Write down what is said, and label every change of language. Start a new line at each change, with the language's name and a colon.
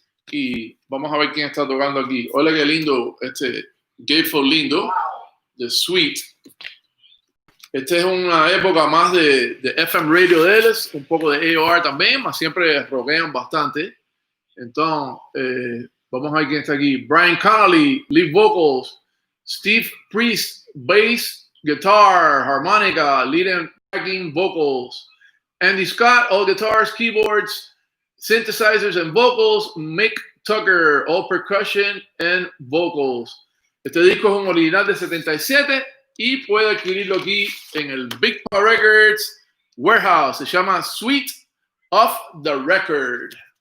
Spanish: Y vamos a ver quién está tocando aquí. Hola, qué lindo este Gatefold lindo de Sweet. Esta es una época más de FM radio de ellos, un poco de AOR también, mas siempre rockean bastante. Entonces, vamos a ver quién está aquí.
English: Brian Connolly, lead vocals. Steve Priest, bass, guitar, harmonica, lead and backing vocals. Andy Scott, all guitars, keyboards, synthesizers and vocals. Mick Tucker, all percussion and vocals.
Spanish: Este disco es un original de 77 y puede adquirirlo aquí en el Big Papa Records Warehouse. Se llama Sweet Off the Record.